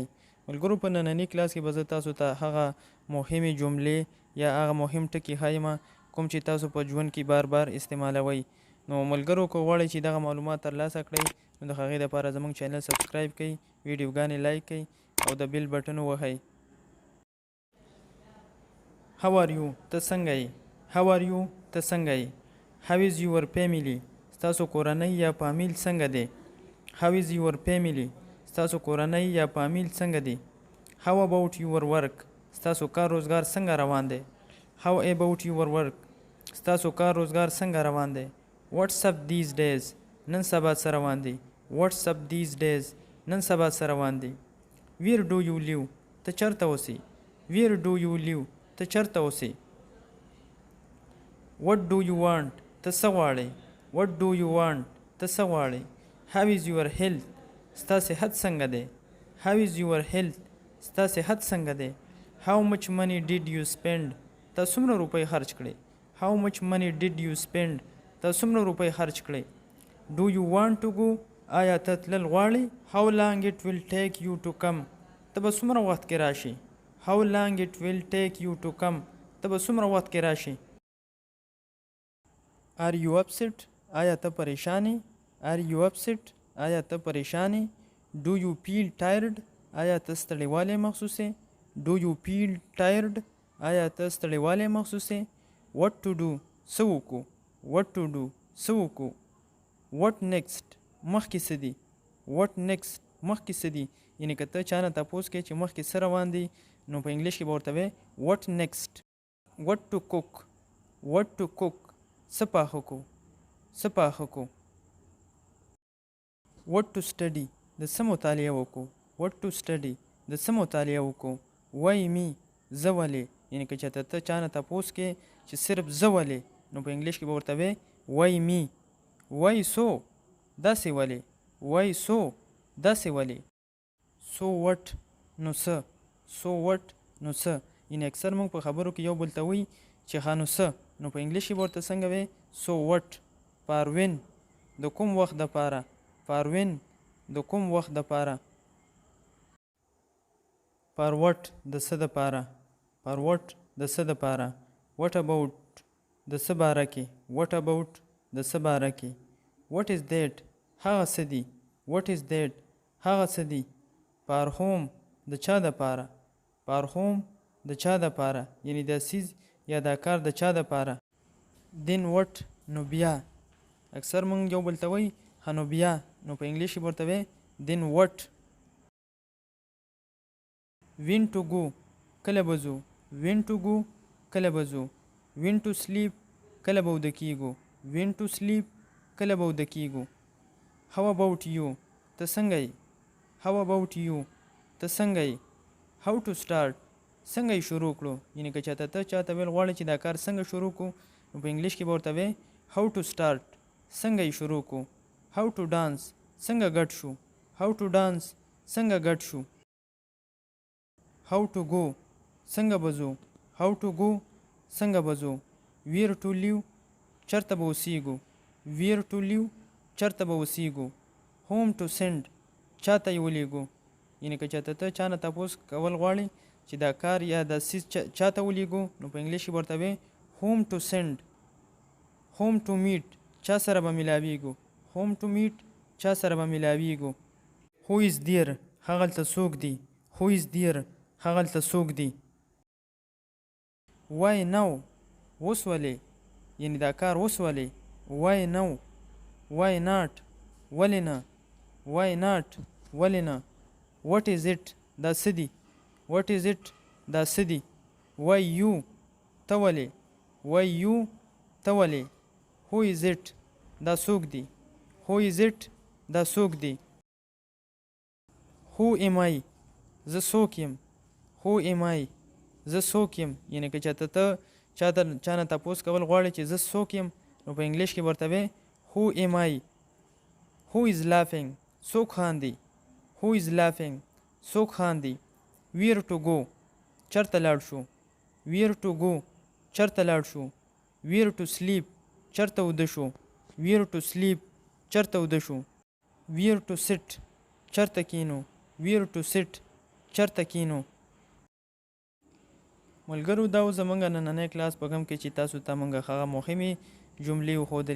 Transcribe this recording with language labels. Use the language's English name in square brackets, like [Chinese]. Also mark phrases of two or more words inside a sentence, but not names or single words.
[Pashto] ملګرو، په ننني کلاس کې به زه تاسو ته هغه مهمې جملې یا هغه مهم ټکي ښایم کوم چې تاسو په ژوند کې بار بار استعمالوئ. نو ملګرو، که غواړئ چې دغه معلومات ترلاسه کړئ نو د هغې دپاره زموږ چینل سبسکرایب کړئ، ویډیوګانې لایک کړئ او د بیل بټن ووهئ. [English] How are you؟ [Pashto] ته څنګه یې؟ [English] How are you؟ [Pashto] ته څنګه یې؟ [English] How is your family؟ [Pashto] ستاسو کورنۍ یا فامیل څنګه دی؟ [English] How is your family؟ [Pashto] ستاسو کورنۍ یا فامیل څنګه دی؟ [English] How about your work؟ [Pashto] ستاسو کار روزګار څنګه روان دی؟ [English] How about your work؟ [Pashto] ستاسو کار روزګار څنګه روان دی؟ [English] What's up these days؟ [Pashto] نن سبا څه روان دی؟ [English] What's up these days؟ [Pashto] نن سبا څه روان دی؟ [English] Where do you live؟ [Pashto] ته چېرته اوسې؟ [English] Where do you live؟ [Pashto] ته چېرته اوسې؟ [English] What do you want؟ [Pashto] ته څه غواړې؟ [English] What do you want؟ [Pashto] ته څه غواړې؟ [English] How is your health؟ [Pashto] ستا صحت څنګه دی؟ [English] How is your health؟ [Pashto] ستا صحت څنګه دی؟ [English] How much money did you spend؟ [Pashto] ته څومره روپۍ خرج کړې؟ [English] How much money did you spend؟ [Pashto] ته څومره روپۍ خرج کړې؟ [English] Do you want to go؟ [Pashto] آیا ته تلل غواړې؟ [English] How long it will take you to come؟ [Pashto] ته به څومره وخت کې راشې؟ [English] How long it will take you to come؟ [Pashto] ته به څومره وخت کې راشې؟ [English] Are you upset؟ [Pashto] آیا ته پریشان یې؟ [English] Are you upset؟ [Pashto] آیا ته پریشان یې؟ [English] Do you feel tired؟ [Pashto] آیا ته ستړیوالی محسوس یې؟ [English] Do you feel tired؟ [Pashto] آیا ته ستړیوالی محسوس یې؟ [English] What to do؟ [Pashto] څه وکړو؟ [English] What to do؟ [Pashto] څه وکړو؟ [English] What next؟ [Pashto] مخکې څه دي؟ [English] What next؟ [Pashto] مخکې څه دي؟ یعنې که ته چا نه تپوس کوې چې مخکې څه روان دي نو په انګلیش کې به ورته وایې [English] What next؟ What to cook؟ What to cook؟ [Pashto] څه پاخه کړو؟ څه پاخه کړو؟ [English] What to study؟ [Pashto] د څه مطالعه وکړو؟ [English] What to study؟ [Pashto] د څه مطالعه وکړو؟ [English] Why me؟ [Pashto] زه ولې؟ یعنې که چېرته ته چا نه تپوس کې چې صرف زه ولې نو په انګلیش کې به ورته وایې [English] Why me؟ Why so؟ [Pashto] داسې ولې؟ [English] Why so؟ [Pashto] داسې ولې؟ [English] So what؟ [Pashto] نو څه؟ [English] So what؟ [Pashto] نو څه؟ یعنې اکثر موږ په خبرو کې یو بل ته وایي چې ښه نو څه؟ نو په انګلیش کې به ورته څنګه وایې [English] So what؟ For when؟ [Pashto] د کوم وخت دپاره؟ [English] For when؟ [Pashto] د کوم وخت دپاره؟ [English] For what؟ [Pashto] د څه دپاره؟ [English] For what؟ [Pashto] د څه دپاره؟ [English] What about؟ [Pashto] د څه باره کې؟ [English] What about؟ [Pashto] د څه باره کې؟ [English] What is that؟ [Pashto] هغه څه دي؟ [English] What is that؟ [Pashto] هغه څه دي؟ [English] For whom؟ [Pashto] د چا دپاره؟ [English] For whom؟ [Pashto] د چا دپاره؟ یعنې دا څیز یا دا کار د چا دپاره؟ [English] Then what؟ [Pashto] نو بیا. اکثر مونږ یو بل ته وایي ښه نو بیا، نو په انګلیش کې به ورته وایې [English] Then what؟ When to go؟ [Pashto] کله به ځو؟ [English] When to go؟ [Pashto] کله به ځو؟ [English] When to sleep؟ [Pashto] کله به وده کېږو؟ [English] When to sleep؟ [Pashto] کله به وده کېږو؟ [English] How about you؟ [Pashto] ته څنګه یې؟ [English] How about you؟ [Pashto] ته څنګه یې؟ [English] How to start؟ [Pashto] څنګه یې شروع کړو؟ یعنې که چېرته ته چاته ویل غواړې چې دا کار څنګه شروع کړو نو په انګلیش کې به ورته وایې [English] How to start؟ [Pashto] څنګه یې شروع کړو؟ [English] How to dance؟ [Pashto] څنګه ګډ شو؟ [English] How to dance؟ [Pashto] څنګه ګډ شو؟ [English] How to go؟ [Pashto] څنګه به ځو؟ [English] How to go؟ [Pashto] څنګه به ځو؟ [English] Where to live؟ [Pashto] چېرته به اوسېږو؟ [English] Where to live؟ [Pashto] چېرته به اوسېږو؟ [English] Whom to send؟ [Pashto] چاته یې ولیږو؟ یعنې که چېرته ته چا نه تپوس کول غواړې چې دا کار یا دا څیز چاته ولیږو نو په انګلیش کې به ورته وایې [English] Whom to send؟ Whom to meet؟ [Pashto] چا سره به ملاویږو؟ [English] Whom to meet؟ [Pashto] چا سره به ملاویږو؟ [English] Who is there؟ [Pashto] هغلته څوک دی؟ [English] Who is there؟ [Pashto] هغلته څوک دی؟ [English] Why now؟ [Pashto] اوس ولې؟ یعنې دا کار اوس ولې؟ [English] Why now؟ Why not؟ [Pashto] ولې نه؟ [English] Why not؟ [Pashto] ولې نه؟ [English] What is it؟ [Pashto] دا څه دي؟ [English] What is it؟ [Pashto] دا څه دي؟ [English] Why you؟ [Pashto] ته ولې؟ [English] Why you؟ [Pashto] ته ولې؟ [English] Who is it؟ [Pashto] دا څوک دی؟ [English] Who is it؟ [Pashto] دا څوک دی؟ [English] Who am I؟ [Pashto] زه څوک یم؟ [English] Who am I؟ [Pashto] زه څوک یم؟ یعنې که چېرته ته چا نه تپوس کول غواړې چې زه څوک یم نو په انګلیش کې به ورته وایې [English] Who am I؟ Who is laughing؟ [Pashto] څوک خاندي؟ [English] Who is laughing؟ [Pashto] څوک خاندي؟ [English] Where to go؟ [Pashto] چېرته لاړ شو؟ [English] Where to go؟ [Pashto] چېرته لاړ شو؟ [English] Where to sleep؟ [Pashto] چرته وده شو. [English] where to sleep [Pashto] چرته وده شو. [English] where to sit [Pashto] چرته کینو. [English] where to sit [Pashto] چرته کینو. ملګرو دا و زمونږ نننی کلاس په کوم کې چې تاسو ته مونږ هغه مهمې جملې وښودلې.